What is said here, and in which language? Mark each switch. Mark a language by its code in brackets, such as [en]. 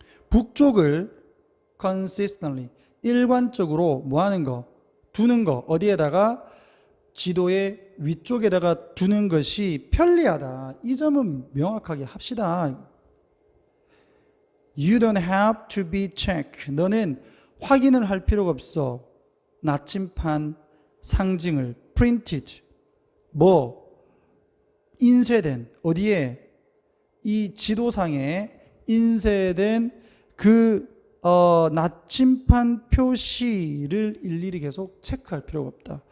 [ko] 북쪽을 consistently 일관적으로 뭐 하는 거? 두는 거. 어디에다가? 지도의 위쪽에다가 두는 것이 편리하다. 이 점은 명확하게 합시다. [en] You don't have to be checked. [ko] 너는 확인을 할 필요가 없어. 나침판 상징을 printed 뭐 인쇄된 어디에? 이 지도상에 인쇄된 그 나침판 표시를 일일이 계속 체크할 필요가 없다.